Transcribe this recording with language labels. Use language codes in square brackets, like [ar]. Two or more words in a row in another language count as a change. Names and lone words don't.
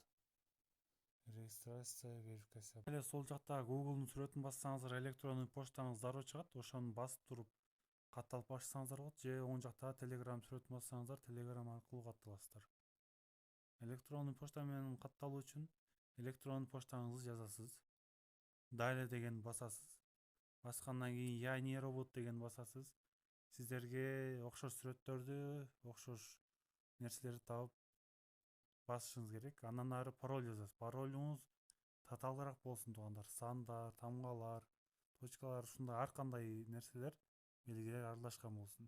[ky] Регистрация, верификация. Эле сол жакта Google'дун сүрөтүн бассаңыздар, электрондуу почтаңыз дароо чыгат, ошону басып туруп катталып башlasаңыздар болот. Же оң жакта Telegram сүрөтүн бассаңыздар, Telegram аркылуу катталасыздар. Электрондуу почта менен катталуу үчүн электрондуу почтаңызды жазасыз. Далее деген басасыз. Баскандан кийин [ru] я не робот [ky] деген басасыз. Сиздерге окшош сүрөттөрдү, окшош нерселерди таап басышыңыз керек. Андан ары пароль жазасыз. Паролуңуз татаалыраак болсун туугандар. Сандар, тамгалар, точкалар, ушундай ар кандай нерселер, белгилер аралашкан болсун.